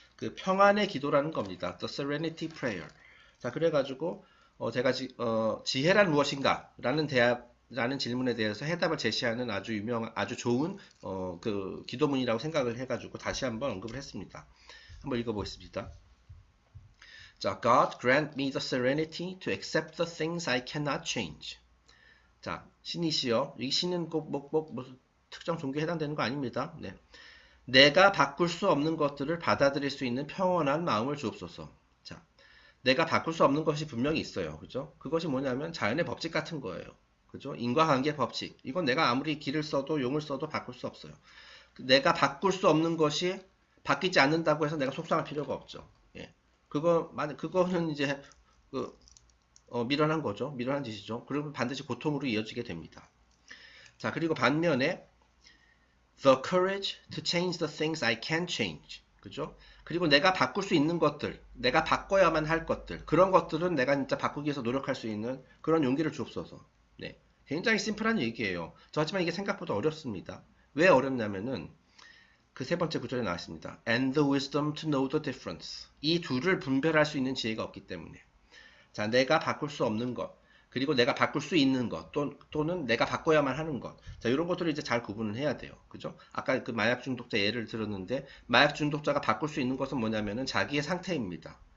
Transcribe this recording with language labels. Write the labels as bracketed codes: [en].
[ko] 그 평안의 기도라는 겁니다. [en] The Serenity Prayer. [ko] 자, 그래가지고, 제가 지혜란 무엇인가? 라는 질문에 대해서 해답을 제시하는 아주 좋은, 그 기도문이라고 생각을 해가지고 다시 한번 언급을 했습니다. 한번 읽어보겠습니다. [en] 자, God grant me the serenity to accept the things I cannot change. [ko] 자, 신이시여, 이 신은 꼭 무슨 특정 종교에 해당되는 거 아닙니다. 네. 내가 바꿀 수 없는 것들을 받아들일 수 있는 평온한 마음을 주옵소서. 자, 내가 바꿀 수 없는 것이 분명히 있어요. 그죠? 그것이 뭐냐면 자연의 법칙 같은 거예요. 그죠? 인과관계 법칙. 이건 내가 아무리 길을 써도 용을 써도 바꿀 수 없어요. 내가 바꿀 수 없는 것이 바뀌지 않는다고 해서 내가 속상할 필요가 없죠. 예. 그거는 이제 그 미련한 거죠. 미련한 짓이죠. 그러면 반드시 고통으로 이어지게 됩니다. 자, 그리고 반면에 [en] the courage to change the things I can change. [ko] 그죠? 그리고 내가 바꿀 수 있는 것들, 내가 바꿔야만 할 것들, 그런 것들은 내가 진짜 바꾸기 위해서 노력할 수 있는 그런 용기를 주옵소서. 네. 굉장히 심플한 얘기예요. 하지만 이게 생각보다 어렵습니다. 왜 어렵냐면은 그 세 번째 구절에 나와 있습니다. [en] And the wisdom to know the difference. [ko] 이 둘을 분별할 수 있는 지혜가 없기 때문에. 자, 내가 바꿀 수 없는 것, 그리고 내가 바꿀 수 있는 것, 또는 내가 바꿔야만 하는 것. 자, 이런 것들을 이제 잘 구분을 해야 돼요. 그죠? 아까 그 마약 중독자 예를 들었는데, 마약 중독자가 바꿀 수 있는 것은 뭐냐면은 자기의 상태입니다.